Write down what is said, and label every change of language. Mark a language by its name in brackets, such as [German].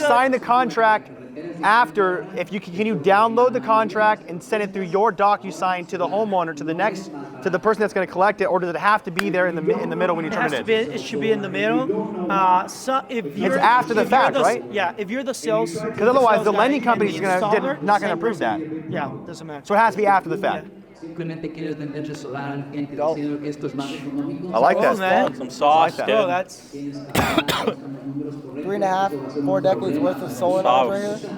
[English] sign the contract after? Can you download the contract and send it through your DocuSign to the homeowner to the person that's going to collect it, or does it have to be there in the middle when you turn it in? It should be in the middle. It's after the fact, right? Yeah, if you're the sales. Because otherwise, the lending company is not going to approve that. Yeah, doesn't matter. So it has to be after the fact. [Spanish] Simplemente quieres venderle solar al cliente diciendo que esto es más económico. [English] I like Oh, that. man. Some sauce, that. dude. Oh, that's 3.5, 4 decades worth of solar knowledge right here.